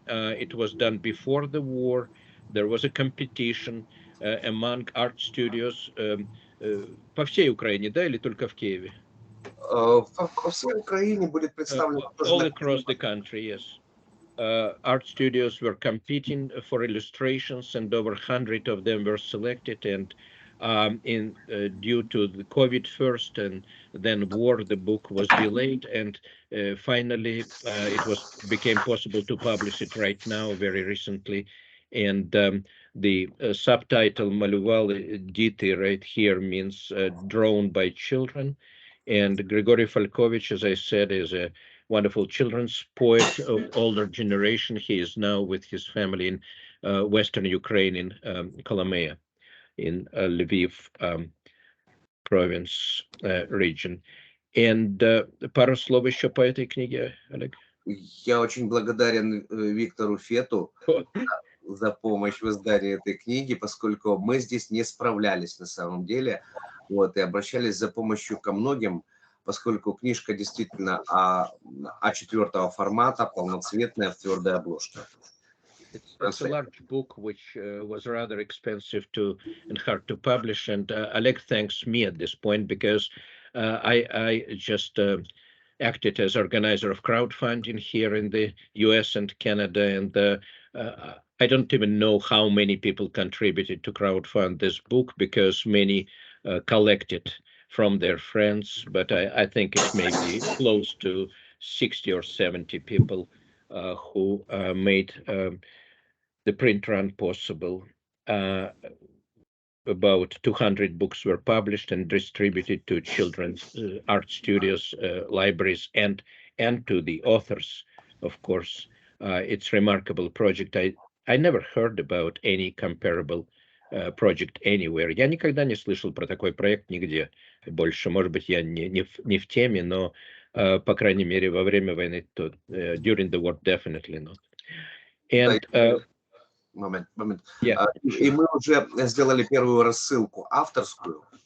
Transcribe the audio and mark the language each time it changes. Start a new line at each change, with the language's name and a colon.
English: It was done before the war. There was a competition among art studios
Russian: по всей Украине, да, или только в Киеве? По всей Украине будет представлено.
English: All across the country, yes. Art studios were competing for illustrations, and over 100 of them were selected. And due to the COVID first and then war, the book was delayed, and finally it became possible to publish it right now, very recently. And the subtitle Maluvali Diti right here means drawn by children. And Grigory Falkovich, as I said, is a wonderful children's poet of older generation. He is now with his family in Western Ukraine, in Kolomea, in Lviv province region.
Russian: And пару слов еще по этой книге, Олег. Я очень благодарен Виктору Фету за помощь в издании этой книги, поскольку мы здесь не справлялись на самом деле, вот, и обращались за помощью ко многим, поскольку книжка действительно А4 формата, полноцветная, в твердой обложке.
English: It's a large book which was rather expensive and hard to publish, and Oleg thanks me at this point because I just acted as organizer of crowdfunding here in the US and Canada, and I don't even know how many people contributed to crowdfund this book, because many collected from their friends, but I think it may be close to 60 or 70 people who made the print run possible. About 200 books were published and distributed to children's art studios, libraries, and to the authors, of course. It's a remarkable project. I never heard about any comparable project anywhere.
Russian: Я никогда не слышал про такой проект нигде больше. Может быть, я не в теме, но, по крайней мере, во время войны,
English: during the war, definitely not. And
Russian: Момент.
English: Yeah,
Russian: И мы уже сделали первую рассылку авторскую.